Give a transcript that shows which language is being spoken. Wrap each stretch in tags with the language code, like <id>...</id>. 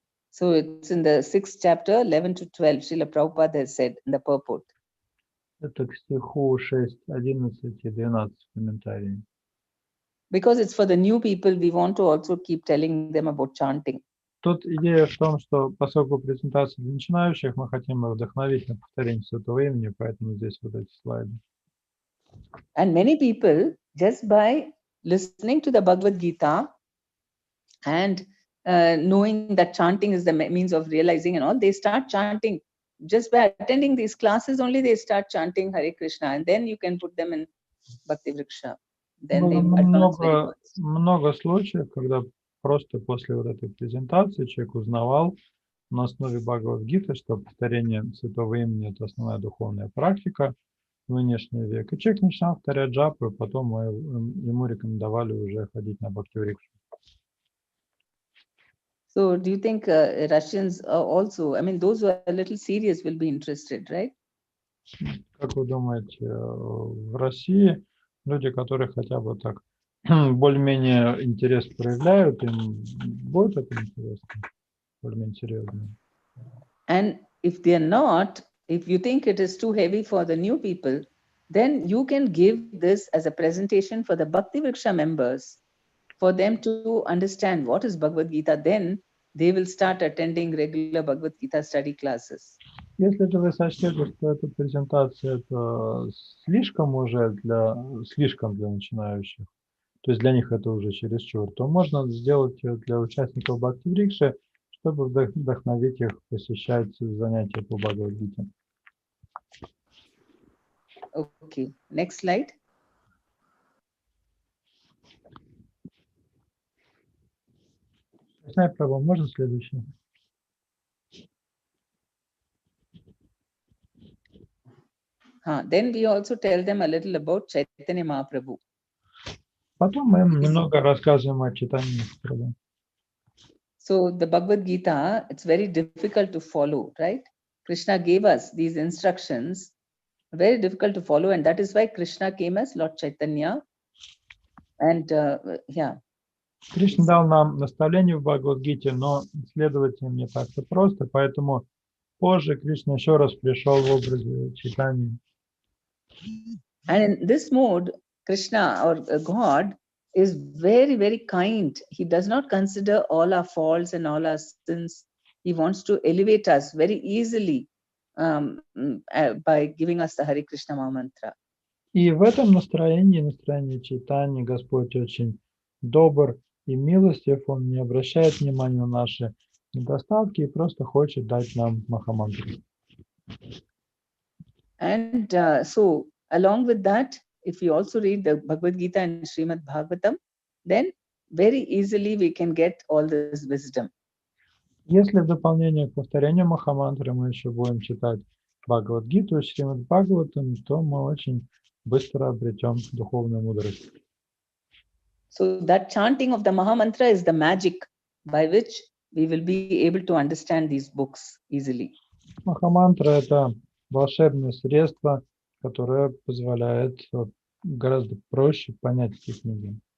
<en>So it's in the 6th chapter, 11 to 12, Srila Prabhupada has said in the purport.</en> <ru>Это к стиху 6, 11 и 12 комментарий.</ru> <en>Because it's for the new people, we want to also keep telling them about chanting.</en> <ru>Тут идея в том, что поскольку презентация для начинающих, мы хотим их вдохновить на повторение святого имени, поэтому здесь вот эти слайды.</ru> <en>And many people, just by listening to the Bhagavad Gita and knowing that chanting is the means of realizing and all, they start chanting. Just by attending these classes only, they start chanting Hare Krishna, and then you can put them in Bhakti Vriksha. Then they advance very much.</en> <ru>Много случаев, когда просто после вот этой презентации человек узнавал на основе Бхагавад-гиты, что повторение святого имени – это основная духовная практика в нынешний век. И человек начинал повторять джапу, и потом мы ему рекомендовали уже ходить на Бхакти Врикшу.</ru> <en>So do you think Russians also, I mean, those who are a little serious will be interested, right?</en> <ru>Как вы думаете, в России люди, которые хотя бы так более-менее интерес проявляют, им будет это интересно, более-менее серьезно?</ru> <en>And if they are not, if you think it is too heavy for the new people, then you can give this as a presentation for the Bhakti Vriksha members, for them to understand what is Bhagavad Gita. Then they will start attending regular Bhagavad Gita study classes.</en> <ru>Если же вы сочтете, что эта презентация это слишком для начинающих, то есть для них это уже чересчур, то можно сделать для участников Бхакти-врикши, чтобы вдохновить их посещать занятия по Бхагавад-гите.</ru> <en>Okay, next slide.</en> <ru>Прабhu, можно следующее?</ru> <en>Then we also tell them a little about Chaitanya Mahaprabhu.</en> <ru>Потом мы им немного рассказываем о читании Прабhu.</ru> <en>So the Bhagavad Gita, it's very difficult to follow, right? Krishna gave us these instructions, very difficult to follow, and that is why Krishna came as Lord Chaitanya. And yeah.</en> <ru>Кришна дал нам наставление в Бхагавад-гите, но следовать им не так-то просто, поэтому позже Кришна еще раз пришел в образе читания.</ru> <en>And in this mode, Krishna or God is very, very kind. He does not consider all our faults and all our sins. He wants to elevate us very easily by giving us the Hare Krishna Maha Mantra.</en> <ru>И в этом настроении читания, Господь очень добр и милостив. Он не обращает внимания на наши недостатки и просто хочет дать нам Махамантру.</ru> <en>And so, along with that, if we also read the Bhagavad Gita and Srimad Bhagavatam, then very easily we can get all this wisdom.</en> <ru>Если в дополнение к повторению Махамантры мы еще будем читать Бхагавад-гиту и Шримад Бхагаватам, то мы очень быстро обретем духовную мудрость.</ru> <en>So that chanting of the Mahamantra is the magic by which we will be able to understand these books easily.</en> <ru>Махамантра – это волшебное средство, которое позволяет гораздо проще понять эти книги.</ru>